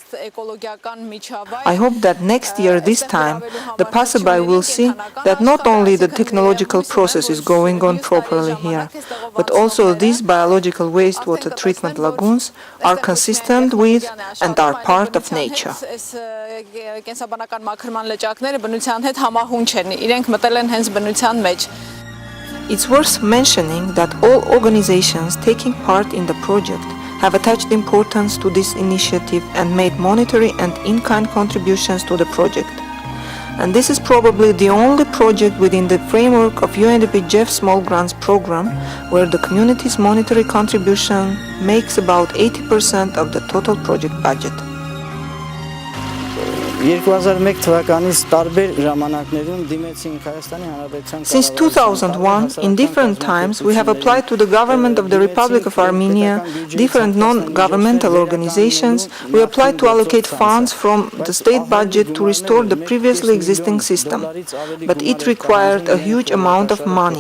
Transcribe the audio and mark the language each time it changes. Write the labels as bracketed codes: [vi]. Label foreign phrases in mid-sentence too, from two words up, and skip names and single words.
[en] I hope that next year, this time, the passerby will see that not only the technological process is going on properly here, but also these biological wastewater treatment lagoons are consistent with and are part of nature. [hy] Կենսաբանական մաքրման լճակները բնության հետ համահունչ են, իրենք մտել են հենց բնության մեջ։ [en] It's worth mentioning that all organizations taking part in the project have attached importance to this initiative and made monetary and in-kind contributions to the project. And this is probably the only project within the framework of UNDP JEF Small Grants program where the community's monetary contribution makes about 80% of the total project budget. [hy] 2001 թվականից տարբեր ժամանակներում դիմեցինք Հայաստանի Հանրապետության [en] Since 2001, in different times, we have applied to the government of the Republic of Armenia, different non-governmental organizations. We applied to allocate funds from the state budget to restore the previously existing system. But it required a huge amount of money.